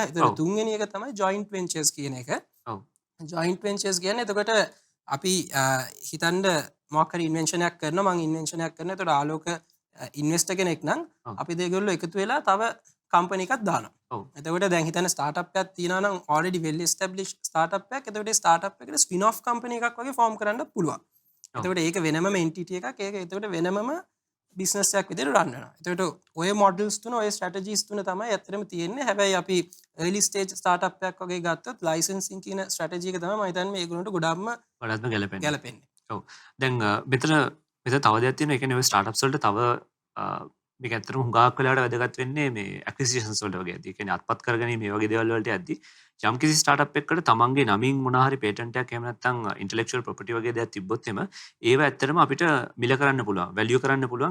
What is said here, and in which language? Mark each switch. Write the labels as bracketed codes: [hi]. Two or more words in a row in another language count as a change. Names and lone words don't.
[si] එතකොට තුන්වෙනි එක තමයි [en] joint ventures [si] කියන එක. ඔව්. [en] joint ventures [si] කියන්නේ එතකොට අපි හිතන්න මොකක් හරි ඉන්වෙන්ෂන් එකක් කරනවා. මම ඉන්වෙන්ෂන් එකක් කරනවා. එතකොට ආලෝක ඉන්වෙස්ටර් කෙනෙක් නම් අපි දෙගොල්ලෝ එකතු වෙලා තව කම්පැනි එකක් දානවා. ඔව්. එතකොට දැන් හිතන්න ස්ටාර්ට්අප් එකක් තියෙනවා නම් [en] already well established [si] ස්ටාර්ට්අප් එකක්. එතකොට ඒ ස්ටාර්ට්අප් එකට [en] spin off company [si] එකක් වගේ ෆෝම් කරන්න පුළුවන්. එතකොට ඒක වෙනමම එන්ටිටි එකක්. ඒක එතකොට වෙනමම බිස්නස් එකක් විදිහට රන් වෙනවා. එතකොට ඔය මොඩල්ස් තුන ඔය ස්ට්‍රැටජිස් තුන තමයි ඇත්තටම තියෙන්නේ. හැබැයි අපි [en] early stage startup [si] එකක් වගේ ගත්තොත් licensing කියන ස්ට්‍රැටජි එක තමයි මම හිතන්නේ මේගොල්ලන්ට ගොඩක්ම ගැලපෙන්නේ. ඔව්. දැන් මෙතන තව දෙයක් තියෙනවා. ඒ කියන්නේ ඔය ස්ටාර්ට්අප්ස් වලට තව මේක ඇත්තටම හුඟක් වෙලාවට වැදගත් වෙන්නේ මේ ඇක්විසිෂන්ස් වලට වගේ. ඒ කියන්නේ අත්පත් කරගැනීම මේ වගේ දේවල් වලට යද්දි යම්කිසි ස්ටාර්ට්අප් එකකට තමන්ගේ නමින් මොනවා හරි පේටන්ට් එකක් එහෙම නැත්නම් [en] intellectual property [si] වගේ දේවල් තිබ්බොත් එම ඒව ඇත්තටම අපිට මිල කරන්න පුළුවන්, වැලියු කරන්න පුළුවන්.